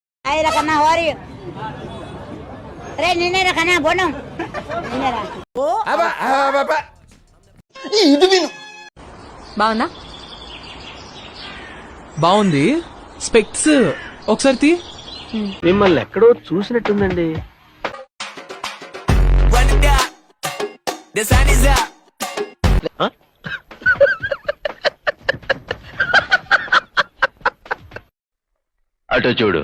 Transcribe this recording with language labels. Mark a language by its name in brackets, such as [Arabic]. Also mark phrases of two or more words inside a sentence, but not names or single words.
[English] Ay, rakana, how are you? Re, nene rakana, bonong. Nene ra. [Telugu] అబ్బా ఇది విను. బాగుందా? బాగుంది. స్పెక్స్ ఒకసారి తీ. మిమ్మల్ని ఎక్కడో చూసినట్టుందండి. అటు చూడు.